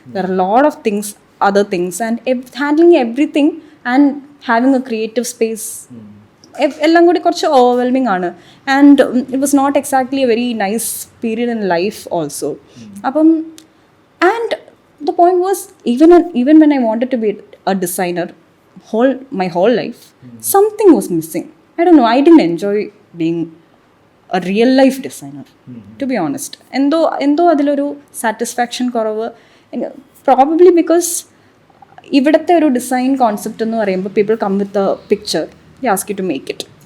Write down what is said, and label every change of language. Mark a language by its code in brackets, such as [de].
[en] There are a lot of things, other things, and handling everything and having a creative space [ml] എല്ലാം കൂടി കുറച്ച് overwhelming ആണ്. [en] And it was not exactly a very nice period in life also. അപ്പം and the point was, even when I wanted to be a designer my whole life, something was missing. I don't know, I didn't enjoy being a real life designer, to be honest. [ml] എന്തോ അതിലൊരു satisfaction കുറവ്. [en] Probably because [ml] ഇവിടുത്തെ ഒരു design concept എന്ന് പറയുമ്പോൾ [en] people come with a picture, they ask you to make it.